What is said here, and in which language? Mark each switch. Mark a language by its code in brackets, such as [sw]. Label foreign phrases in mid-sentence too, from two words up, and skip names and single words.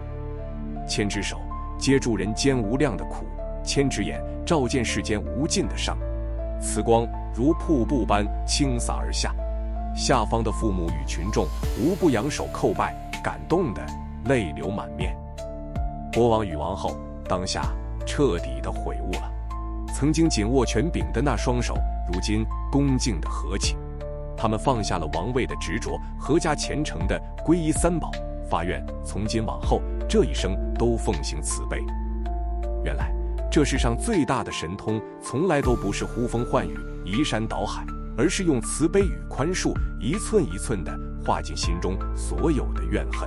[zh] 千只手接住人間無量的苦，千只眼照見世間無盡的傷，慈光如瀑布般傾灑而下，下方的父母與群眾無不仰首叩拜，感動得淚流滿面。國王與王后當下徹底的悔悟了，曾經緊握權柄的那雙手，如今恭敬的合起。他們放下了王位的執着，合家虔誠的皈依三寶，發願從今往後這一生都奉行慈悲。原來這世上最大的神通，從來都不是呼風喚雨、移山倒海，而是用慈悲與寬恕，一寸一寸地化盡心中所有的怨恨。